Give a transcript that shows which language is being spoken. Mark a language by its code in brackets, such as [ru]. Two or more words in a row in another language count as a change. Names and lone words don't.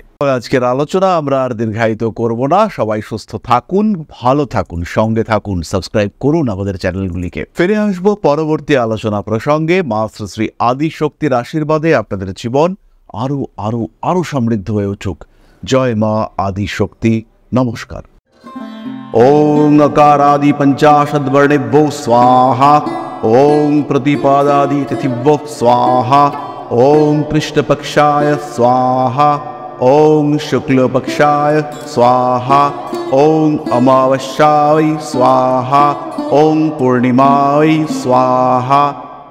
[bn] আজকের আলোচনা আমরা আর দীর্ঘায়িত করব না। সবাই সুস্থ থাকুন, ভালো থাকুন, সঙ্গে থাকুন, সাবস্ক্রাইব করুন আমাদের চ্যানেলগুলিকে। ফিরে আসবো পরবর্তী আলোচনা প্রসঙ্গে। মা শ্রী আদি শক্তির আশীর্বাদে আপনাদের জীবন আরো আরো আরো সমৃদ্ধ হয়ে উঠুক। জয় মা আদি শক্তি। নমস্কার। [sa] ওং अकारादि पंचाशद्वर्णेभ्यो स्वाहा, ओं प्रतिपादादि तिथिभ्यो स्वाहा, ओं कृष्णपक्षाय स्वाहा, ओं शुक्लपक्षाय स्वाहा, ओं अमावस्याय स्वाहा, ओं पूर्णिमाय स्वाहा।